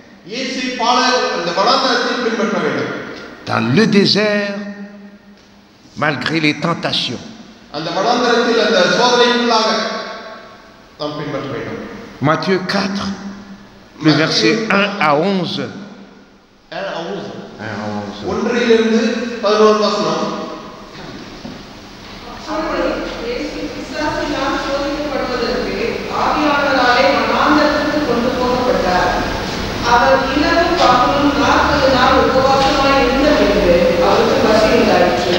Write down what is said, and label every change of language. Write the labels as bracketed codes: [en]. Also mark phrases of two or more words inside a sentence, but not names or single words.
[fr] Dans le désert, malgré les tentations. Matthieu 4, le verset 1 à 11. [ta] அவர் இரவும் பகலும் 40 நாள் உபவாசமாய் இருந்த பின்பு அவருக்கு பசி உண்டாயிற்று.